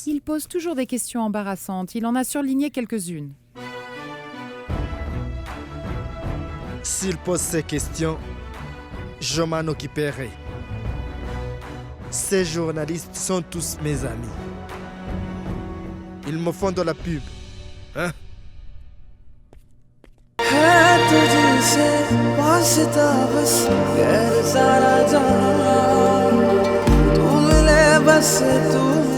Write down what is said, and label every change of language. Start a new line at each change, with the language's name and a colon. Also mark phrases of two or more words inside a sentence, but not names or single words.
French: Il pose toujours des questions embarrassantes. Il en a surligné quelques-unes. S'il pose ces questions, je m'en occuperai. Ces journalistes sont tous mes amis. Ils me font de la pub. Hein?
Hindi: तुझसे वास्ता बस गैर सारा जहां तू मिले बस तू